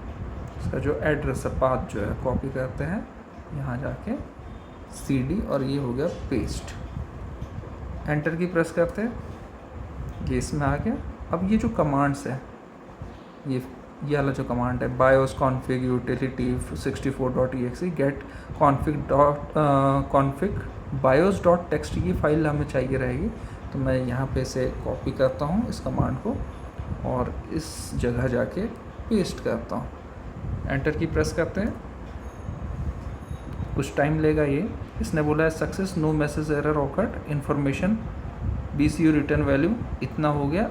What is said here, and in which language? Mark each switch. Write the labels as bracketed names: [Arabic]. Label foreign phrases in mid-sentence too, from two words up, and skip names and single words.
[Hindi] इसका जो एड्रेस है, पाथ जो है, कॉपी करते हैं यहाँ जाके CD, और ये हो गया पेस्ट। [English] enter key press [Hindi] करते हैं, ये इसमें आ गया। अब ये जो कमांड्स है, ये वाला जो कमांड है, [English] bios config utility 64.exe get config bios.txt, [Hindi] ये फाइल हमें चाहिए रहेगी। तो मैं यहाँ पे इसे कॉपी करता हूँ इस कमांड को, और इस जगह जाके पेस्ट करता हूँ। [English] enter key press [Hindi] करते हैं, कुछ टाइम लेगा ये। इसने बोला है [English] success, no message error occurred, information BCU return value [Hindi] इतना हो गया।